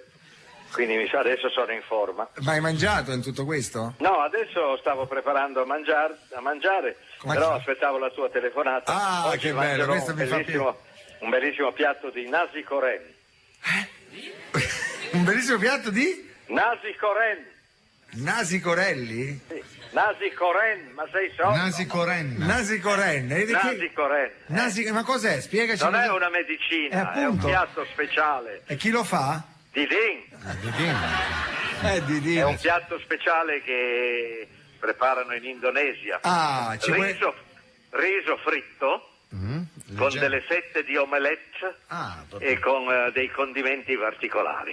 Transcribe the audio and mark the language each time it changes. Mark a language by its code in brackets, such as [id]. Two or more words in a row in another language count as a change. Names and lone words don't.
[it] Quindi adesso sono in forma. Ma hai mangiato in tutto questo? No, adesso stavo preparando a mangiare, però aspettavo la tua telefonata. Oggi che bello, questo mi fa piacere. Un bellissimo piatto di [id] nasi coren. [it] Un bellissimo piatto di? [id] Nasi coren. Nasi corelli? Sì. Nasi coren, [it] ma sei sordo? [id] Nasi coren. Nasi coren. Nasi coren. [it] Ma cos'è? Spiegaci. Non è una medicina, è un piatto speciale. E chi lo fa? Didin. Didin. È un piatto speciale che preparano in Indonesia. Riso fritto. Con delle fette di omelette e con dei condimenti particolari.